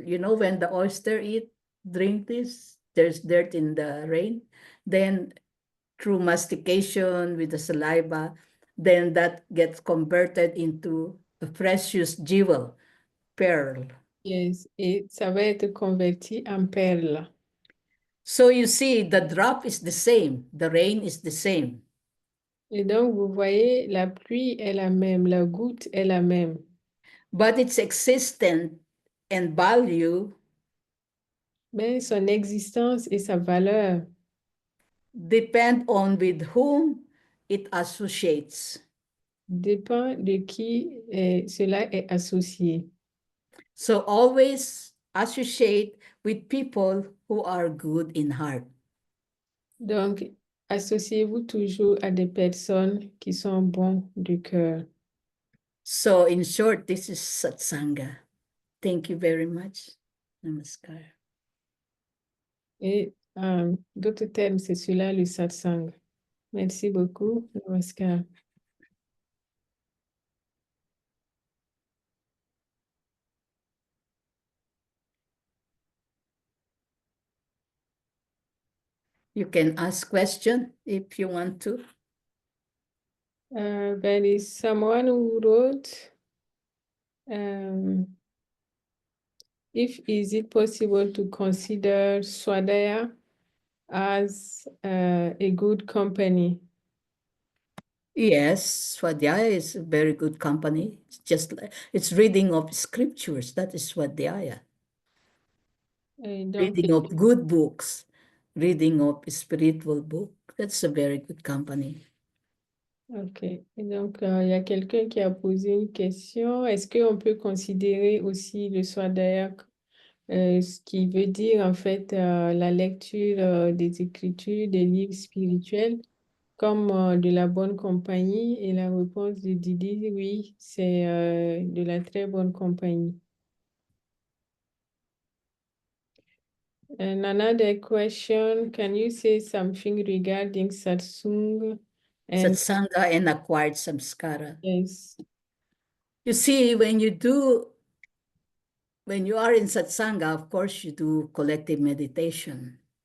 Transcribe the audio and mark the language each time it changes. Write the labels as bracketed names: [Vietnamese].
[English] You know, when the oyster drink this, there's dirt in the rain. Then through mastication with the saliva, then that gets converted into a precious jewel, pearl. [French] yes, et ça va être converti en perle. [English] So you see, the drop is the same, the rain is the same, [French] Et donc, vous voyez, la pluie est la même, la goutte est la même. [English] but its existence and value [French] Mais son existence et sa valeur [English] depend on with whom it associates. [French] dépend de qui cela est associé. [English] So always associate with people who are good in heart. [French] Donc, associez-vous toujours à des personnes qui sont bons du cœur. [English] So in short, this is Satsanga. Thank you very much. Namaskar. [French] Et d'autres termes, c'est cela le satsang. Merci beaucoup. Namaskar. [English] You can ask question if you want to. There is someone who wrote, if is it possible to consider Swadhyaya as a good company? Yes, Swadhyaya is a very good company. It's just like it's reading of scriptures. That is Swadhyaya. [French] Et donc, [English] Reading of good books, reading of spiritual book. That's a very good company. ok. [French] Et donc, il y a quelqu'un qui a posé une question. Est-ce qu'on peut considérer aussi le Swadhyaya, ce qui veut dire en fait la lecture des Écritures, des livres spirituels, comme de la bonne compagnie? Et la réponse de Didi, oui, c'est de la très bonne compagnie. [English] And another question, can you say something regarding Satsung? And Satsanga and acquired samskara. yes, You see, when you are in satsanga, of course, you do collective meditation.